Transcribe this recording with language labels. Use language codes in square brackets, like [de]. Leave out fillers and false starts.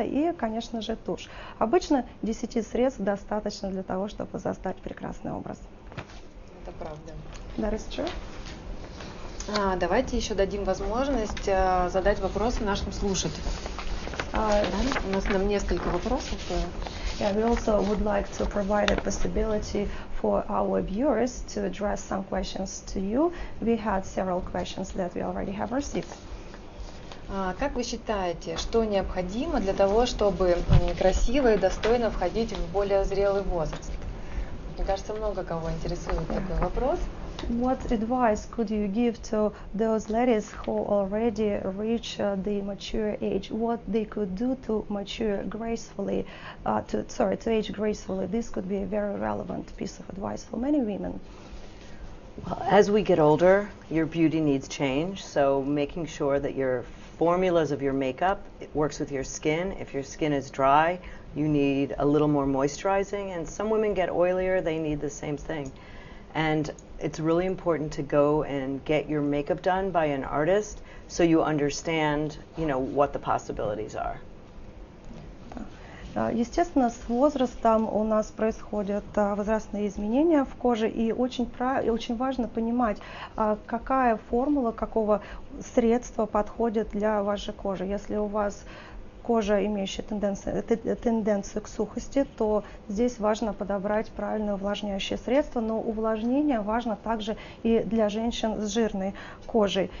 [ru] И, конечно же, тушь. Обычно 10 средств достаточно для того, чтобы создать прекрасный образ. Это правда. [en] That is true. [ru] Давайте еще дадим возможность задать вопросы нашим слушателям. У нас несколько вопросов. [en] Yeah, we also would like to provide a possibility for our viewers to address some questions to you. We had several questions that we already have received. [ru] Как вы считаете, что необходимо для того, чтобы красиво и достойно входить в более зрелый возраст? Мне кажется, много кого интересует такой вопрос. [en] What advice could you give to those ladies who already reach the mature age? What they could do to mature gracefully, to age gracefully? This could be a very relevant piece of advice for many women. Well, as we get older, your beauty needs change, so making sure that your formulas of your makeup works with your skin. If your skin is dry, you need a little more moisturizing, and some women get oilier, they need the same thing. And it's really important to go and get your makeup done by an artist so you understand, what the possibilities are. [ru] Естественно, с возрастом у нас происходят возрастные изменения в коже, и очень важно понимать, какая формула, какого средства подходит для вашей кожи. Если у вас кожа, имеющая тенденцию к сухости, то здесь важно подобрать правильное увлажняющее средство, но увлажнение важно также и для женщин с жирной кожей.